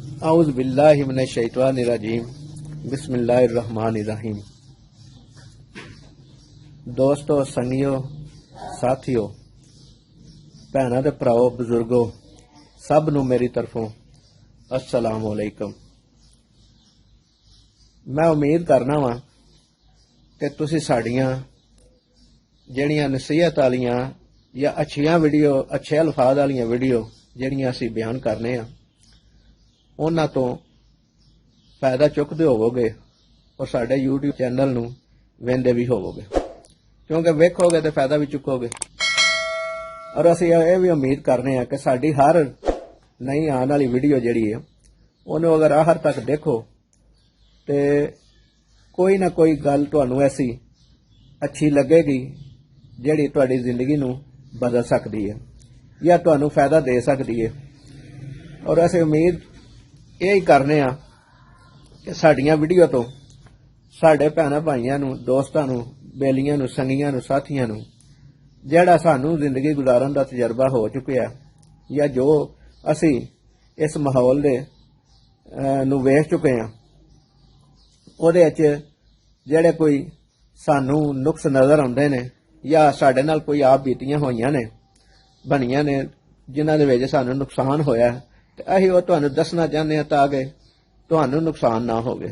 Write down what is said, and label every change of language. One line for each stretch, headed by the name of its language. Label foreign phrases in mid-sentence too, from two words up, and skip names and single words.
Arabic: أعوذ بالله من الشيطان الرجيم بسم الله الرحمن الرحيم.
Punjabi: دوستوں، سنگیو، ساتھیوں، بھینوں تے بھراؤ، بزرگو، سب نوں میری طرفوں
Arabic: السلام علیکم.
Punjabi: میں امید کرنا وا کہ تسیں ساڈیاں جہڑیاں نصیحت والیاں یا اچھیاں ویڈیو، اچھے الفاظ والیاں ویڈیو جہڑیاں اسیں بیان کرنے آ انہاں تو فائدہ چکتے ہووو گے اور ساڈے یوٹیوب چینل نوں ویندے بھی ہووو گے, کیونکہ ویکھو گے تو فائدہ بھی چکو گے. اور اسیں یہ بھی امید کرنے کہ ساڈی ہر نئی آنے والی ویڈیو جہڑی ہے انہیں اگر آخر تک دیکھو تو کوئی نہ کوئی گل تہانوں ایسی اچھی لگے گی جہڑی تہاڈی زندگی نوں بدل سکتی ہے یا تہانوں فائدہ دے سکتی ہے. اور اسیں امید یہی کرنے آ کہ ساڈیاں ویڈیو تو ساڈے بھیناں بھائیاں نوں، دوستاں نوں، بیلیاں نوں، سنگیاں نوں، ساتھیاں نوں جہڑا سانوں زندگی گزارن دا تجربہ ہو چکیا یا جو اسی اس ماحول دے نوں ویکھ چکے ہیں اوہدے وچ جہڑے کوئی سانوں نقص نظر آؤندے نے یا ساڈے نال کوئی آپ بیتیاں ہوئیاں نے بݨیاں نے جنہاں دے وچ سانوں نقصان ہویا تے اسیں اوہ تہانوں دسنا چاہندے ہاں تاکہ تہانوں نقصان نہ ہووے.